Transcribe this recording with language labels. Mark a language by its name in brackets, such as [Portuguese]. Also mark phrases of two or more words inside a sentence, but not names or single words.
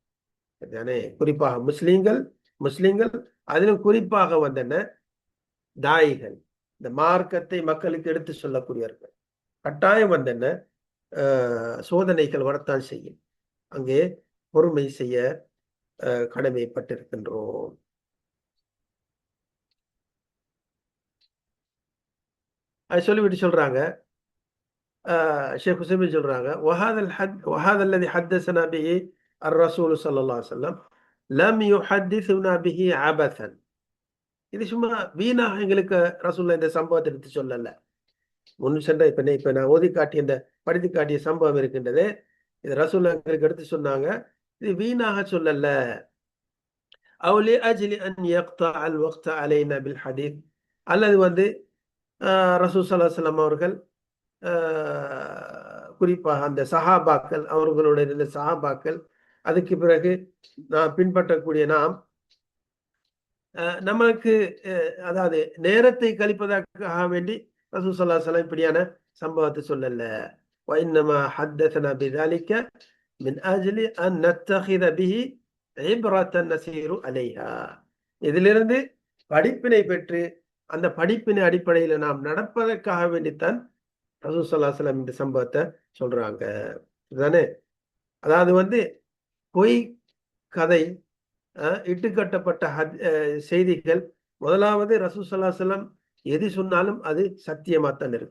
[Tamil] குறிப்பாக முஸ்லிம்கள் அதிலும் குறிப்பாக தாயிகள், இந்த மார்க்கத்தை மக்களுக்கு எடுத்து சொல்லக்கூடியவர்கள் கட்டாயம் சோதனைகள் வரத்தான் செய்யும். அங்கே பொறுமை செய்ய கடமைப்பட்டிருக்கின்றோம். அது சொல்லிவிட்டு சொல்றாங்க, ஷேக் உசைமீன் சொல்றாங்க, [Arabic] وهذا الذي حدثنا به الرسول صلى الله عليه وسلم لم يحدثنا به عبثا. [Tamil] இது சும்மா வீணாக எங்களுக்கு ரசூலுல்லாஹ் இந்த சம்பவத்தை எடுத்து சொல்லல. முன் சென்ற இப்ப நான் படித்து காட்டிய சம்பவம் இருக்கின்றது, இது ரசூலுல்லாஹ் எங்களுக்கு எடுத்து சொன்னாங்க, இது வீணாக சொல்லல. [Arabic] أو لأجل أن يقطع الوقت علينا بالحديث, [Tamil] அல்லது ரசூல் [Arabic] صلى الله عليه وسلم [Tamil] அவர்கள் குறிப்பாக அந்த சஹாபாக்கள், அவர்களுடைய இந்த சஹாபாக்கள், அதுக்கு பிறகு நாம் பின்பற்றக்கூடிய நாம் நமக்கு அதாவது நேரத்தை கழிப்பதற்காக வேண்டி ரசூல் [Arabic] صلى الله عليه وسلم [Tamil] இப்படியான சம்பவத்தை சொல்லல. [Arabic] وإنما حدثنا بذلك من أجل أن نتخذ به عبرة نسير عليها. [Tamil] இதிலிருந்து படிப்பினை பெற்று அந்த படிப்பினை அடிப்படையில் நாம் நடப்பதற்காக வேண்டித்தான் ரசூல் [Arabic] صلى الله عليه وسلم [Tamil] இந்த சம்பவத்தை சொல்றாங்க. இதுதானே? அதாவது வந்து பொய் கதை, இட்டுக்கட்டப்பட்ட செய்திகள், முதலாவது ரசூல் [Arabic] صلى الله عليه وسلم [Tamil] எது சொன்னாலும் அது சத்தியமாத்தான் இருக்கும்.